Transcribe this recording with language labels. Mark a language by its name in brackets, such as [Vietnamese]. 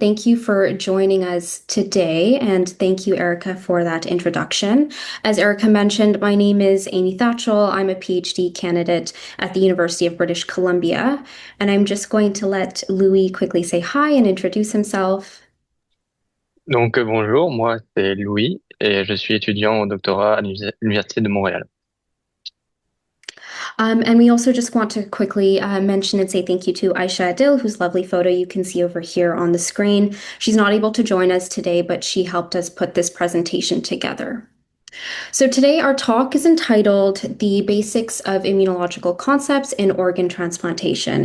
[English] Thank you for joining us today, and thank you, Erica, for that introduction. As Erica mentioned, my name is Amy Thachil. I'm a PhD candidate at the University of British Columbia, and I'm just going to let Louis quickly say hi and introduce himself. [French] Donc bonjour, moi c'est Louis et je suis étudiant au doctorat à l'Université de Montréal. [English] And we also just want to quickly mention and say thank you to Aisha Adil, whose lovely photo you can see over here on the screen. She's not able to join us today, but she helped us put this presentation together. So today our talk is entitled The Basics of Immunological Concepts in Organ Transplantation.